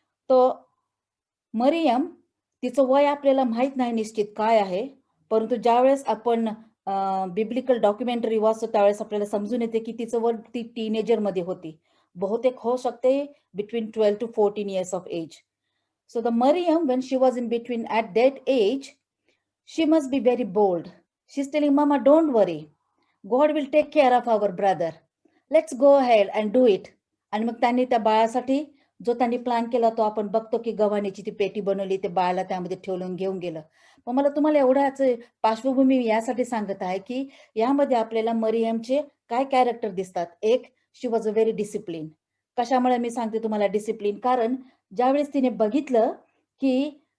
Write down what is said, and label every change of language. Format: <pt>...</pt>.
<mr>तो मरियम तिचं वय आपल्याला माहित नाही निश्चित काय आहे. परंतु ज्यावेळेस आपण बिब्लिकल डॉक्युमेंटरी वाचतो त्यावेळेस आपल्याला समजून येते की तिचं वय ती टीनेजर मध्ये होती. बहुतेक होऊ शकते</mr> <en>Between 12 to 14 years of age. So the Maryam, when she was in between at that age, she must be very bold. She's telling Mama, don't worry. God will take care of our brother. Let's go ahead and do it.</en> <mr>आणि मग त्यांनी त्या बाळासाठी जो त्यांनी plan केला तो आपण बघतो की गव्हाणीची ती पेटी बनवली, ते बाळाला त्यामध्ये ठेवून घेऊन गेलं. मग मला तुम्हाला एवढ्याच पार्श्वभूमी यासाठी सांगत आहे की यामध्ये आपल्याला मरियमचे काय कॅरेक्टर दिसतात. एक,</mr> <en>She was a very discipline.</en> <mr>कशामुळे मी सांगते तुम्हाला डिसिप्लिन, कारण ज्यावेळेस तिने बघितलं की</mr>